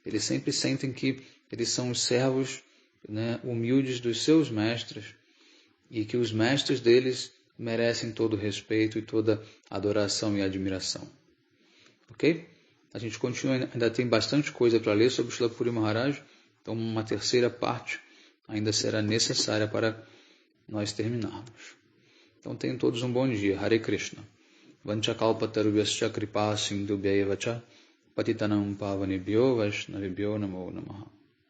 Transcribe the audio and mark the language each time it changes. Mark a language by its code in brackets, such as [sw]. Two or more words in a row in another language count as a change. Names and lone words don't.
[pt] Eles sempre sentem que eles são os servos, né, humildes dos seus mestres e que os mestres deles merecem todo o respeito e toda adoração e admiração. Ok? A gente continua, ainda tem bastante coisa para ler sobre Srila Puri Maharaj, então uma terceira parte ainda será necessária para nós terminarmos. Então tenham todos um bom dia. Hare Krishna. [sa] वाञ्छाकल्पतरुभ्यश्च कृपा सिन्धुभ्य एवच पतितानाम् पावनेभ्यो वैष्णविभ्यो नमो नमः.